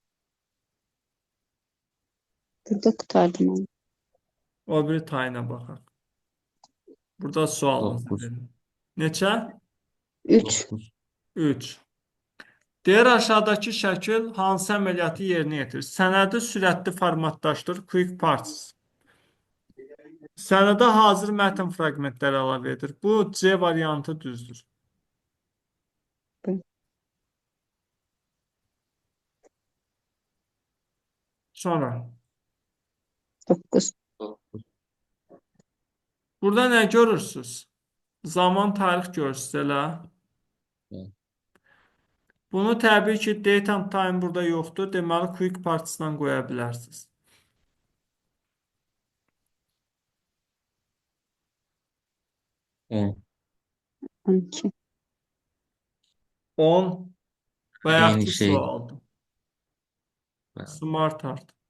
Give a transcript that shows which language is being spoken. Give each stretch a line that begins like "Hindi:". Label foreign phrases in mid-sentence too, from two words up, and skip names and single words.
Azerbaijani: Burada kurtardım onu. o biri tayına baxaq. Burada sualınızı 9. verin. Neçə? 3. 3. Deyir aşağıdakı şəkil hansı əməliyyatı yerinə yetirir? Sənədi sürətli formatlaşdır,
English: quick parts.
Azerbaijani: Sənədə hazır mətn fraqmentləri əlavə edir. Bu C variantı düzdür. Sonra 9. burada nə görürsünüz? Zaman, tarix görürsünüz elə. Evet. Bunu təbii ki,
English: date and time
Azerbaijani: burada yoxdur. Deməli,
English: quick parts-dan
Azerbaijani: qoya bilərsiniz. 10. 12. 10 Eyni bayaqki şey. sualdır. Bəli.
English: Smart art.